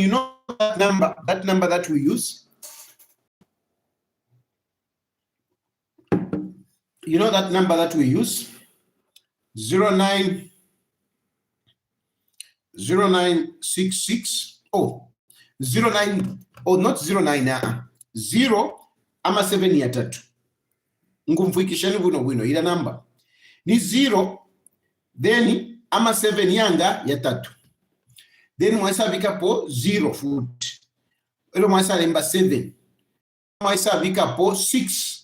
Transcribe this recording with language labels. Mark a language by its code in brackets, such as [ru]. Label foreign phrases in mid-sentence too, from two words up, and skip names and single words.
[en] You know that number that we use. You know that number that we use. 0966. Oh, 09. Oh, not 09. [bem] 0 ama 7 ya 3. Ngumfikisheni buno ila number ni 0 then ama 7 yanga ya 3. Then mwasabika po 0 foot. Elo mwasalemba 7. Mwasabika po 6.